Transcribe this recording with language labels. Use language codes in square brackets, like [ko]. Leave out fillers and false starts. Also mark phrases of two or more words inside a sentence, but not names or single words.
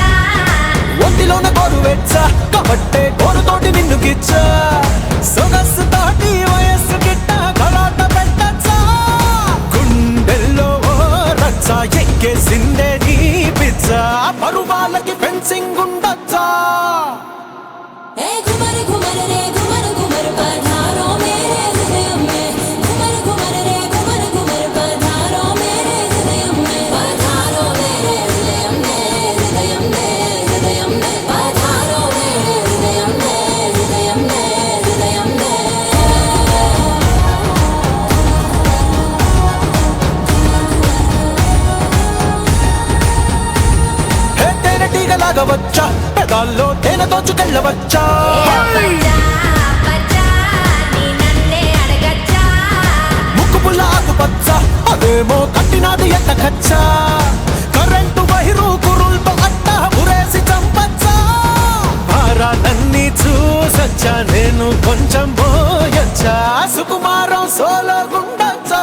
[te] ఒంటిలోన గోరు వెచ్చ కాబట్టే గోరుతోటి నిన్ను గిచ్చ సొగసు తోటి వయస్సు గిట్ట గలాట పెట్టచ్చా గుండెల్లో ఓ రచ్చ ఎక్కేసిందే నీ పిచ్చ పరువాలకి ఫెన్సింగ్ ఉండొచ్చా [hi] ए घुमर घुमर रे घुमर घुमर पधारो मेरे हृदय में घुमर घुमर रे घुमर घुमर पधारो मेरे हृदय में पधारो मेरे हृदय में हृदय में हृदय में पधारो मेरे हृदय में हृदय में हृदय में [te] హే తేనెటీగలాగా వచ్చా పెదాల్లో తేనె దోచుకెళ్ళవచ్చా బచ్చా బచ్చా నీ నన్నే అడగచ్చా ముక్కు పుల్ల ఆకుపచ్చ అదేమో కట్టినాది ఎట్టకచ్చా కరెంటు వైరు కురుల్తో అట్ట ఉరేసి చంపచ్చా భారాలన్నీ చూసొచ్చా నేను కొంచెం పోయొచ్చా సుకుమారం సోలో గుండొచ్చా